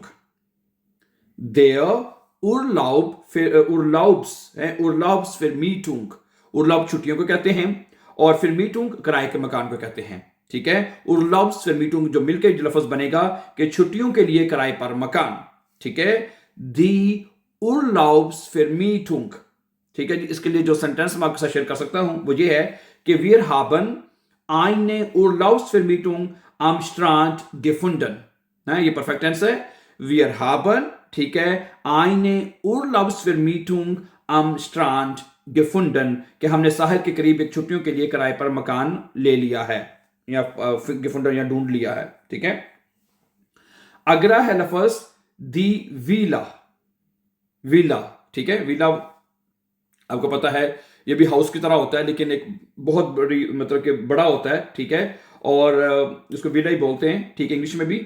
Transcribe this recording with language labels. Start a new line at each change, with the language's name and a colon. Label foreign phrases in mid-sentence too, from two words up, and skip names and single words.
German: Der Urlaubsvermietung,
Hindi: उर्लाब छुट्टियों को कहते हैं और फिरमीटुंग किराए के मकान को कहते हैं, ठीक है। उर्लाब्सफिरमीटुंग जो मिलकर जो लफ्ज बनेगा कि छुट्टियों के लिए किराए पर मकान, ठीक है।
German: die Urlaubsvermietung,
Hindi: ठीक है जी। इसके लिए जो सेंटेंस मैं आपके साथ शेयर कर सकता हूं वो ये है कि
German: wir haben eine Urlaubsvermietung am Strand gefunden,
Hindi: ये परफेक्ट टेंस है।
German: wir haben,
Hindi: ठीक है,
German: eine Urlaubsvermietung am Strand gefunden,
Hindi: कि हमने साहिल के करीब एक छुट्टियों के लिए किराए पर मकान ले लिया है या gefunden या ढूंढ लिया है, ठीक है। अगला है लफ्ज
German: die Villa,
Hindi: ठीक है। विला आपको पता है ये भी हाउस की तरह होता है, लेकिन एक बहुत बड़ी मतलब कि बड़ा होता है, ठीक है, और उसको विला ही बोलते हैं, ठीक है, इंग्लिश में भी।